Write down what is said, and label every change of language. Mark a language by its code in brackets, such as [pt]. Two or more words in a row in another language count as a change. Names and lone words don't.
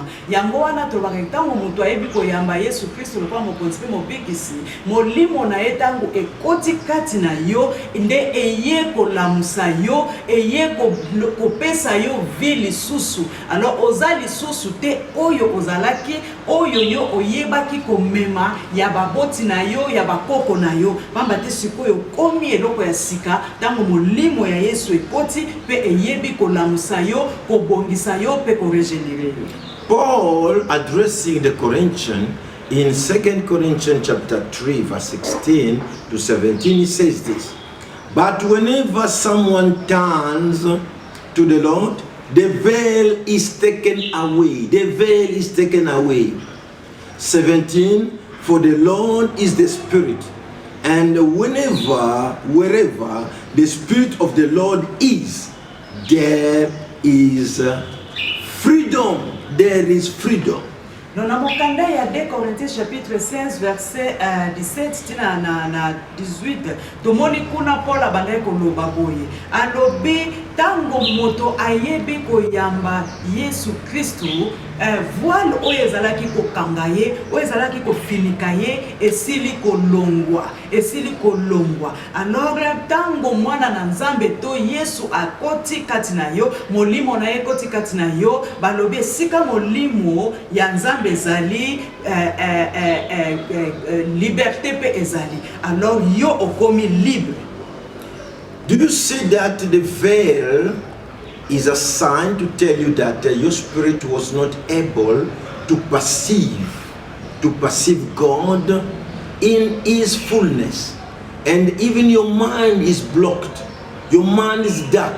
[ln] Yango wana tolobaka tango moto ayebi koyamba Yesu Kristo lokola mokonzi pe mobikisi, molimo na ye tango ekoti kati na yo, nde eye kolamusa yo, eye kopesa yo vie lisusu. Alors oza lisusu te oyo ozalaki, oyo yo oyebaki komema ya baboti na yo, ya bakoko na yo. Pamba te sikoyo komi eloko ya sika, tango molimo ya Yesu ekoti [en] Paul addressing the Corinthians in 2 Corinthians chapter 3 verse 16 to 17, he says this: but whenever someone turns to the Lord, the veil is taken away. The veil is taken away. 17, for the Lord is the Spirit, and wherever the Spirit of the Lord is, there is freedom. There is freedom. [fr] Dans la [ln] mokanda ya 2 Corinthiens chapitre 16 verset 17 na 18 tomoni kuna Paul abandaki koloba boye alobi tango moto ayebe koyamba Yesu Kristu voile oyo ezalaki kokanga ye oyo ezalaki kofinika ye esili kolongwa alors tango mwana na Nzambe to Yesu akoti kati na yo molimo na ye koti kati na yo balobi esika molimo ya Nzambe ezali liberté pe ezali alors yo okomi libre. [en] Do you see that the veil is a sign to tell you that your spirit was not able to perceive God in His fullness, and even your mind is blocked, your mind is dark.